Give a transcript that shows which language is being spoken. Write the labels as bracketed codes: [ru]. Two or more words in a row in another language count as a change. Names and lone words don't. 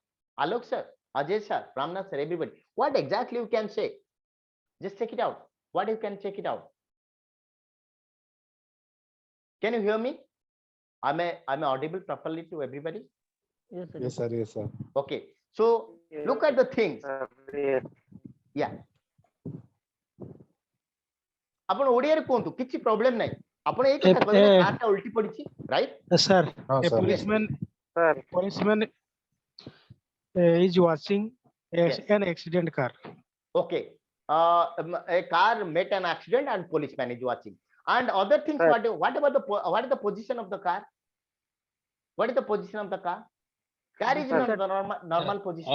[en] Alok sir, Ajay sir, Ramnath sir, everybody. What exactly you can say? Just check it out. What you can check it out? Can you hear me? Am I audible properly to everybody? Yes, sir. Yes, sir. Okay. So look at the things. Yeah. [or] ଆପଣ ଓଡ଼ିଆରେ କୁହନ୍ତୁ, କିଛି ପ୍ରୋବ୍ଲେମ ନାହିଁ। ଆପଣ ଏଇ କଥା କହିବେ କାରଟା ଉଲ୍ଟି ପଡ଼ିଛି, ରାଇଟ୍? [en] Sir, No, a sir. policeman is watching an accident car. Okay. A car met an accident and policeman is watching. And other things, what is the position of the car? What is the position of the car? Car is in the normal position.